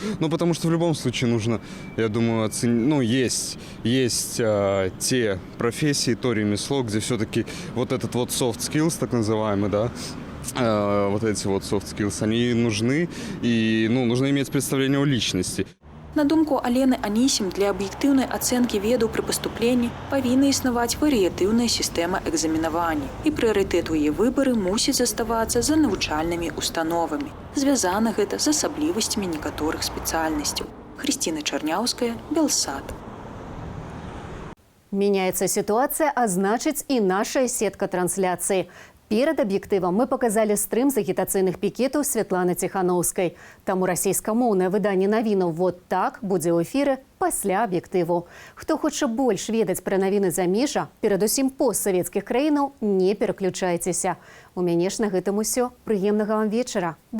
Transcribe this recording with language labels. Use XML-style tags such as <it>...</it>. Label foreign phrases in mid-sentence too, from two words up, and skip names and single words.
<ru>Потому что в любом случае нужно, я думаю, оценить. Есть те профессии, то ремесло, где все-таки вот этот вот</ru> <en>soft skills,</en> <ru>так называемый, да, вот эти вот</ru> <en>soft skills,</en> <ru>они нужны, и нужно иметь представление о личности.</ru> <be>На думку Алены Анісім, для аб'ектыўнай ацэнкі ведаў пры паступленні павінна існаваць варыятыўная сістэма экзаменавання, і прыярытэт у яе выбары мусіць заставацца за навучальнымі установамі. Звязана гэта з асаблівасцямі некаторых спецыяльнасцяў. Хрысціна Чарняўская, Белсат.</be> <ru>Меняется ситуация, а значит и наша сетка трансляции. Перед объективом мы показали стрим</ru> <be>з агітацыйных пікетаў</be> <ru>Святланы Ціханаўскай.</ru> <be>Таму расійскамоўнае выданне навінаў «Вот так» будзе ў эфіры пасля аб'ектыву. Хто хоча больш ведаць пра навіны замежжа, перадусім постсавецкіх краінаў, не пераключайцеся. У мяне ж на гэтым усё. Прыемнага вам вечара.</be>